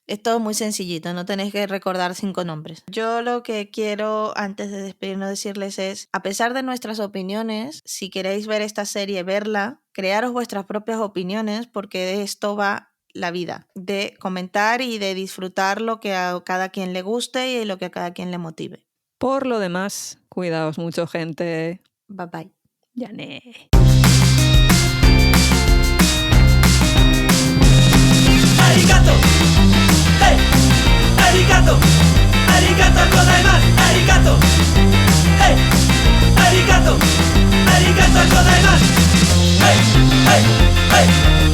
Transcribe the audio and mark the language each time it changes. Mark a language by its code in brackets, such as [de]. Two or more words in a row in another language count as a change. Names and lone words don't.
[es] Es todo muy sencillito, no tenéis que recordar 5 nombres. Yo lo que quiero antes de despedirnos decirles es, a pesar de nuestras opiniones, si queréis ver esta serie, verla, crearos vuestras propias opiniones, porque de esto va la vida, de comentar y de disfrutar lo que a cada quien le guste y lo que a cada quien le motive. Por lo demás, cuidaos mucho, gente. [en] Bye bye. [ja] Yané. Arigato, hey, arigato, ありがとうございます, arigato, hey, arigato, ありがとうございます, hey, hey, hey.